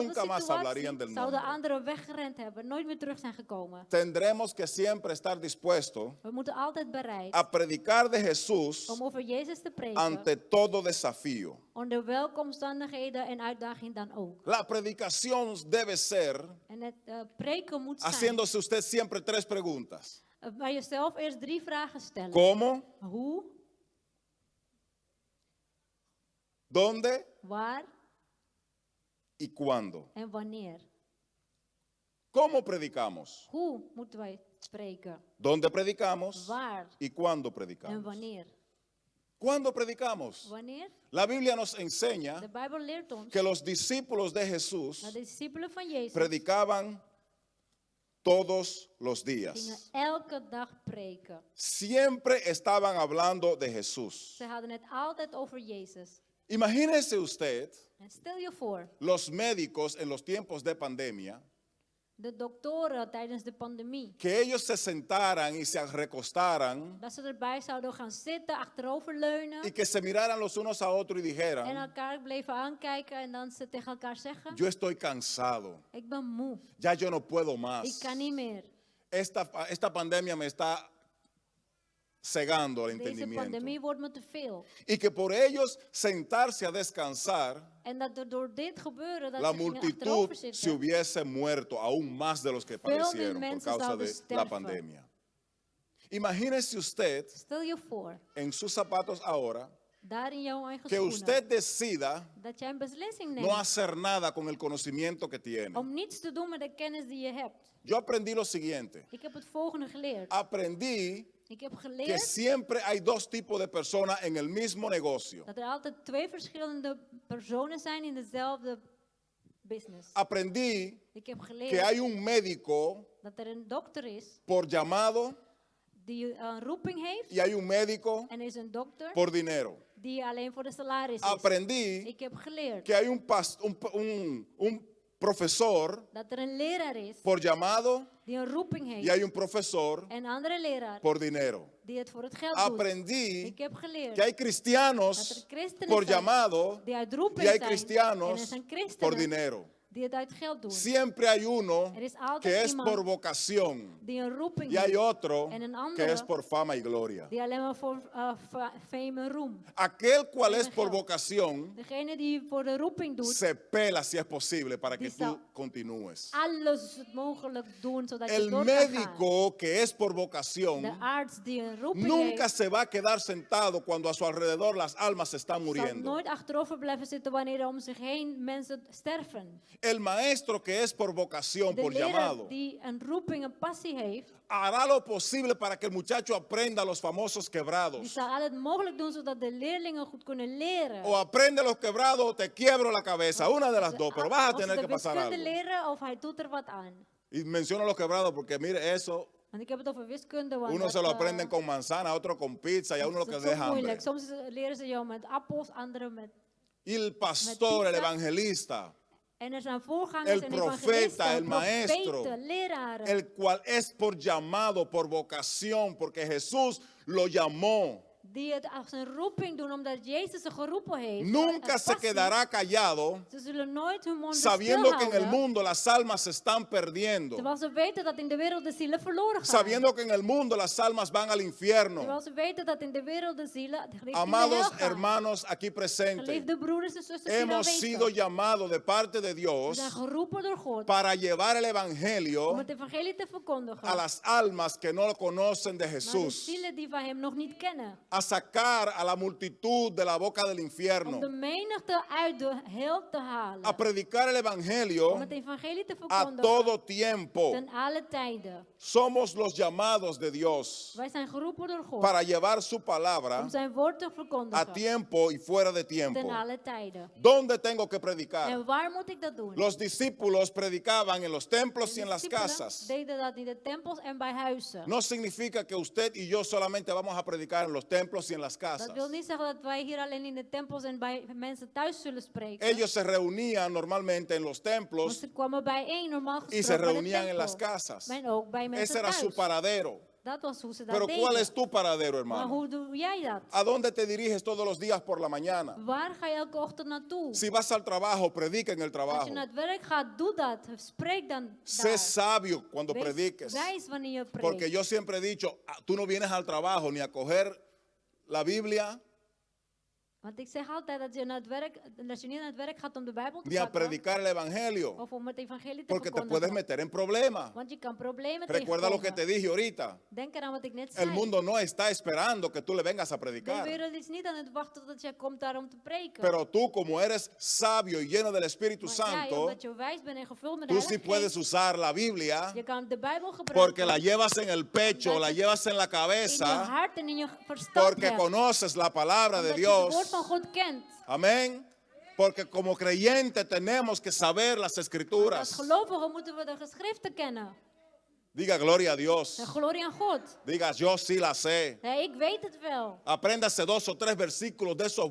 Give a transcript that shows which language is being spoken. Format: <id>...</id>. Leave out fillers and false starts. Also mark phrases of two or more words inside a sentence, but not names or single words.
<es>nunca más hablarían</es> <nl>situatie</nl> <es>del</es> <nl>zouden</nl> <es>nombre.</es> <nl>anderen weggerend hebben, nooit meer terug zijn gekomen.</nl> <es>Tendremos que siempre estar dispuestos</es> <nl>We moeten altijd bereid</nl> <es>a predicar de Jesús</es> <nl>om over Jezus te preken,</nl> <es>ante todo desafío.</es> <nl>onder welke omstandigheden en uitdaging dan ook.</nl> <es>La predicación debe ser</es> <nl>En het preken moet zijn,</nl> <es>haciéndose usted siempre tres preguntas.</es> <nl>bij jezelf eerst 3 vragen stellen.</nl> <es>¿Cómo?</es> <nl>Hoe,</nl> <es>¿Dónde?</es> <nl>waar</nl> <es>¿Y cuándo?</es> <nl>en wanneer.</nl> <es>¿Cómo predicamos?</es> <nl>Hoe moeten wij spreken?</nl> <es>¿Dónde predicamos?</es> <nl>Waar</nl> <es>¿Y cuándo</es> <nl>en</nl> <es>predicamos?</es> <nl>wanneer.</nl> <es>¿Cuándo predicamos?</es> <nl>Wanneer?</nl> <es>La Biblia nos enseña</es> <nl>De Bijbel leert ons</nl> <es>que los discípulos de Jesús</es> <nl>dat de discipelen van Jezus</nl> <es>predicaban todos los</es> <nl>gingen</nl> <es>días.</es> <nl>elke dag preken.</nl> <es>Siempre estaban hablando de Jesús.</es> <nl>Ze hadden het altijd over Jezus.</nl> <es>Imagínese usted</es> <nl>En stel je voor,</nl> <es>los médicos en los tiempos de pandemia,</es> <nl>de doktoren tijdens de pandemie,</nl> <es>que ellos se sentaran y se recostaran</es> <nl>dat ze erbij zouden gaan zitten, achteroverleunen</nl> <es>y que se miraran los unos a otros y</es> <nl>en</nl> <es>dijeran,</es> <nl>elkaar bleven aankijken en dan ze tegen elkaar zeggen,</nl> <es>yo estoy cansado,</es> <nl>ik ben moe,</nl> <es>ya yo no puedo</es> <nl>ik</nl> <es>más.</es> <nl>kan niet meer.</nl> <es>Esta pandemia me está cegando el</es> <nl>Deze</nl> <es>entendimiento.</es> <nl>pandemie wordt me te veel.</nl> <es>Y que por ellos sentarse a descansar,</es> <nl>En dat er door dit gebeuren, dat</nl> <es>la</es> <nl>ze gingen</nl> <es>multitud</es> <nl>achterover</nl> <es>se</es> <nl>zitten,</nl> <es>hubiese muerto, aún más de los que</es> <nl>Veel meer</nl> <es>padecieron por</es> <nl>mensen</nl> <es>causa</es> <nl>zouden</nl> <es>de la</es> <nl>sterven.</nl> <es>pandemia. Imagínese usted</es> <nl>stel je voor,</nl> <es>en sus zapatos ahora</es> <nl>daar in jouw eigen</nl> <es>que</es> <nl>schoenen,</nl> <es>usted decida</es> <nl>dat jij een beslissing</nl> <es>no</es> <nl>neemt</nl> <es>hacer nada con el conocimiento que tiene.</es> <nl>om niets te doen met de kennis die je hebt.</nl> <es>Yo aprendí lo siguiente.</es> <nl>Ik heb het volgende geleerd.</nl> <es>Aprendí</es> <nl>Ik heb</nl> <es>que</es> <nl>geleerd</nl> <es>siempre hay dos tipos de personas en el mismo negocio.</es> <nl>dat er altijd 2 verschillende personen zijn in dezelfde business.</nl> <es>Aprendí</es> <nl>Ik heb</nl> <es>que</es> <nl>geleerd</nl> <es>hay un médico</es> <nl>dat er een dokter is</nl> <es>por llamado</es> <nl>die een roeping heeft</nl> <es>y hay un médico</es> <nl>en er is een dokter</nl> <es>por dinero.</es> <nl>die alleen voor de salaris is.</nl> <es>Aprendí</es> <nl>Ik heb geleerd</nl> <es>que hay un profesor</es> <nl>dat er een leraar is</nl> <es>por llamado</es> <nl>die een roeping</nl> <es>y</es> <nl>heeft</nl> <es>hay un profesor</es> <nl>en een andere leraar</nl> <es>por dinero.</es> <nl>die het voor het geld doet.</nl> <es>Aprendí</es> <nl>Ik heb geleerd</nl> <es>que hay</es> <nl>dat er</nl> <es>cristianos</es> <nl>christenen</nl> <es>por</es> <nl>zijn</nl> <es>llamado</es> <nl>die uit</nl> <es>y</es> <nl>roeping</nl> <es>hay</es> <nl>zijn en er</nl> <es>cristianos</es> <nl>zijn</nl> <es>por</es> <nl>christenen</nl> <es>dinero.</es> <nl>die het uit geld doen.</nl> <es>Siempre hay uno</es> <nl>Er is altijd</nl> <es>que es</es> <nl>iemand</nl> <es>por vocación</es> <nl>die een roeping</nl> <es>y hay</es> <nl>heeft</nl> <es>otro</es> <nl>en een</nl> <es>que</es> <nl>andere</nl> <es>es por fama y gloria.</es> <nl>die alleen maar voor fame en roem.</nl> <es>Aquel cual es</es> <nl>en</nl> <es>por</es> <nl>geld.</nl> <es>vocación</es> <nl>Degene die voor de roeping doet,</nl> <es>se pela si es posible para que</es> <nl>Die zal</nl> <es>tú continúes.</es> <nl>alles mogelijk doen zodat je</nl> <es>El</es> <nl>door kan gaan.</nl> <es>médico que es por</es> <nl>De</nl> <es>vocación</es> <nl>arts die een roeping</nl> <es>nunca</es> <nl>heeft,</nl> <es>se va a quedar sentado cuando a su alrededor las almas se están</es> <nl>zal</nl> <es>muriendo.</es> <nl>nooit achterover blijven zitten wanneer er om zich heen mensen sterven.</nl> <es>El maestro que es por vocación,</es> <nl>De</nl> <es>por</es> <nl>leraar</nl> <es>llamado,</es> <nl>die een roeping, een passie heeft,</nl> <es>hará lo posible para que el muchacho aprenda los famosos</es> <nl>die</nl> <es>quebrados.</es> <nl>zal al het mogelijk doen zodat de leerlingen goed kunnen leren.</nl> <es>O aprende los quebrados o te quiebro la cabeza. Una de las dos, pero vas a</es> <nl>Als ze</nl> <es>tener</es> <nl>de</nl> <es>que pasar</es> <nl>wiskunde</nl> <es>algo.</es> <nl>leren of hij doet er wat aan.</nl> <es>Y menciono los quebrados porque mire eso.</es> <nl>Want ik heb het over wiskunde. Want</nl> <es>Uno</es> <nl>dat,</nl> <es>se lo aprenden con manzana, otro con pizza y a uno lo</es> <nl>dat</nl> <es>que</es> <nl>is zo</nl> <es>deja hambre.</es> <nl>moeilijk. Soms leren ze jou met appels, anderen met...</nl> <es>Y el pastor, el</es> <nl>pizza.</nl> <es>evangelista,</es> <nl>En er zijn voorgangers</nl> <es>el</es> <nl>en</nl> <es>profeta,</es> <nl>evangelisten,</nl> <es>el maestro,</es> <nl>profeten, leraren.</nl> <es>el cual es por llamado, por vocación, porque Jesús lo llamó.</es> <nl>Die het als een roeping doen omdat Jezus ze geroepen heeft.</nl> <es>Nunca</es> <nl>Een</nl> <es>se</es> <nl>passie.</nl> <es>quedará callado</es> <nl>Ze zullen nooit hun mond</nl> <es>sabiendo que en el</es> <nl>stilhouden.</nl> <es>mundo las almas se están perdiendo.</es> <nl>Terwijl ze weten dat in de wereld de zielen verloren gaan.</nl> <es>Sabiendo que en el mundo las almas van al infierno.</es> <nl>Terwijl ze weten dat in de wereld de zielen richting de hel</nl> <es>Amados</es> <nl>gaan.</nl> <es>hermanos aquí presentes,</es> <nl>Geliefde broeders en zusters hier</nl> <es>hemos</es> <nl>aanwezig.</nl> <es>sido llamados de parte de</es> <nl>We</nl> <es>Dios</es> <nl>zijn geroepen door God</nl> <es>para llevar el</es> <nl>om</nl> <es>evangelio</es> <nl>het evangelie te verkondigen</nl> <es>a las almas que no lo conocen de</es> <nl>naar de</nl> <es>Jesús,</es> <nl>zielen die van hem nog niet kennen.</nl> <es>a sacar a la multitud de la boca del</es> <nl>Om de</nl> <es>infierno,</es> <nl>menigte uit de hel te halen.</nl> <es>a predicar el</es> <nl>Om</nl> <es>evangelio</es> <nl>het evangelie te</nl> <es>a</es> <nl>verkondigen</nl> <es>todo tiempo.</es> <nl>ten alle tijden.</nl> <es>Somos los llamados de Dios</es> <nl>Wij zijn geroepen door God</nl> <es>para llevar su palabra</es> <nl>om zijn woord te</nl> <es>a</es> <nl>verkondigen</nl> <es>tiempo y fuera de tiempo.</es> <nl>ten alle tijden.</nl> <es>¿Dónde tengo que predicar?</es> <nl>En waar moet ik dat doen?</nl> <es>Los discípulos predicaban en los templos y en las</es> <nl>Discipelen</nl> <es>casas.</es> <nl>deden dat in de tempels en bij huizen.</nl> <es>No significa que usted y yo solamente vamos a predicar en los templos y en las casas.</es> <nl>Dat wil niet zeggen dat wij hier alleen in de tempels en bij mensen thuis zullen spreken.</nl> <es>Ellos se reunían normalmente en los</es> <nl>Want</nl> <es>templos</es> <nl>ze kwamen bijeen, normaal</nl> <es>y se</es> <nl>gesproken bij de</nl> <es>reunían en</es> <nl>tempel.</nl> <es>las casas.</es> <nl>En ook bij mensen</nl> <es>Ese era su</es> <nl>thuis.</nl> <es>paradero.</es> <nl>Dat was hoe ze dat</nl> <es>Pero</es> <nl>deden.</nl> <es>¿cuál es tu paradero,</es> <nl>Maar</nl> <es>hermano?</es> <nl>hoe doe jij dat?</nl> <es>¿A dónde te diriges todos los días por la mañana?</es> <nl>Waar ga je elke ochtend naartoe?</nl> <es>Si vas al trabajo, predica en el</es> <nl>Als</nl> <es>trabajo.</es> <nl>je naar het werk gaat, doe dat. Spreek dan</nl> <es>Sé</es> <nl>daar.</nl> <es>sabio cuando</es> <nl>Wees</nl> <es>prediques.</es> <nl>wijs wanneer je</nl> <es>Porque</es> <nl>preekt.</nl> <es>yo siempre he dicho, tú no vienes al trabajo ni a coger la Biblia</es> <nl>Want ik zeg altijd dat je, dat je niet naar het werk gaat om de Bijbel te</nl> <es>ni a</es> <nl>pakken.</nl> <es>predicar el evangelio.</es> <nl>Of om het evangelie te</nl> <es>Porque te puedes</es> <nl>verkondigen.</nl> <es>meter en problemas.</es> <nl>Want je kan problemen</nl> <es>Recuerda lo que te</es> <nl>tegenkomen.</nl> <es>dije ahorita.</es> <nl>Denk eraan wat ik net zei.</nl> <es>El mundo no está esperando que tú le vengas a</es> <nl>De</nl> <es>predicar.</es> <nl>wereld is niet aan het wachten tot jij komt daar om te preken.</nl> <es>Pero tú, como eres sabio y lleno del Espíritu</es> <nl>Maar jij,</nl> <es>Santo,</es> <nl>omdat je wijs bent en gevuld met de</nl> <es>tú</es> <nl>Heilige</nl> <es>sí puedes</es> <nl>Geest,</nl> <es>usar la Biblia</es> <nl>je kan de Bijbel gebruiken.</nl> <es>porque la llevas en el pecho,</es> <nl>Omdat</nl> <es>la</es> <nl>je</nl> <es>llevas en la</es> <nl>in je</nl> <es>cabeza,</es> <nl>hart en in je verstand</nl> <es>porque</es> <nl>hebt.</nl> <es>conoces la palabra de</es> <nl>Omdat je het woord</nl> <es>Dios.</es> <nl>van God kent.</nl> <es>Amén. Porque como creyente tenemos que saber las</es> <nl>Als</nl> <es>escrituras.</es> <nl>gelovigen moeten we de geschriften kennen.</nl> <es>Diga gloria a Dios.</es> <nl>En glorie aan God.</nl> <es>Diga yo sí la sé.</es> <nl>Ja, ik weet het wel.</nl> <es>Apréndase 2 o 3 versículos de esos</es>